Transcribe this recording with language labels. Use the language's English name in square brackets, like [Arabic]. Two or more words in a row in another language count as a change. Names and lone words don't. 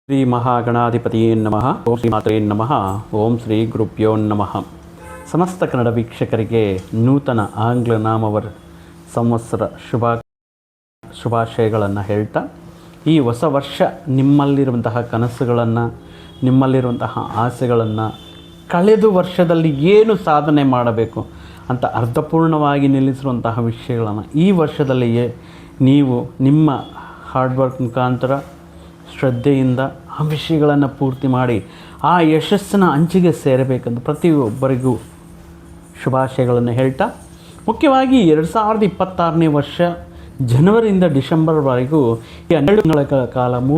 [Sanskrit] ಶ್ರೀ ಮಹಾಗಣಾಧಿಪತಿಯೇ ನಮಃ. ಓಂ ಶ್ರೀ ಮಾತ್ರೇ ನಮಃ. ಓಂ ಶ್ರೀ ಗುರುಭ್ಯೋ ನಮಃ. [Kannada] ಸಮಸ್ತ ಕನ್ನಡ ವೀಕ್ಷಕರಿಗೆ ನೂತನ ಆಂಗ್ಲ ನಾಮವರ್ ಸಂವತ್ಸರ ಶುಭಾಶಯಗಳನ್ನು ಹೇಳ್ತಾ, ಈ ಹೊಸ ವರ್ಷ ನಿಮ್ಮಲ್ಲಿರುವಂತಹ ಕನಸುಗಳನ್ನು, ನಿಮ್ಮಲ್ಲಿರುವಂತಹ ಆಸೆಗಳನ್ನು, ಕಳೆದ ವರ್ಷದಲ್ಲಿ ಏನು ಸಾಧನೆ ಮಾಡಬೇಕು ಅಂತ ಅರ್ಥಪೂರ್ಣವಾಗಿ ನಿಲ್ಲಿಸಿರುವಂತಹ ವಿಷಯಗಳನ್ನು ಈ ವರ್ಷದಲ್ಲಿಯೇ ನೀವು ನಿಮ್ಮ [English] hard work [Kannada] ಮುಖಾಂತರ ಶ್ರದ್ಧೆಯಿಂದ ಆ ವಿಷಯಗಳನ್ನು ಪೂರ್ತಿ ಮಾಡಿ ಆ ಯಶಸ್ಸಿನ ಅಂಚಿಗೆ ಸೇರಬೇಕೆಂದು ಪ್ರತಿಯೊಬ್ಬರಿಗೂ ಶುಭಾಶಯಗಳನ್ನು ಹೇಳ್ತಾ, ಮುಖ್ಯವಾಗಿ 2026ನೇ ವರ್ಷ ಜನವರಿಯಿಂದ ಡಿಸೆಂಬರ್ವರೆಗೂ ಈ 12 ತಿಂಗಳ ಕಾಲ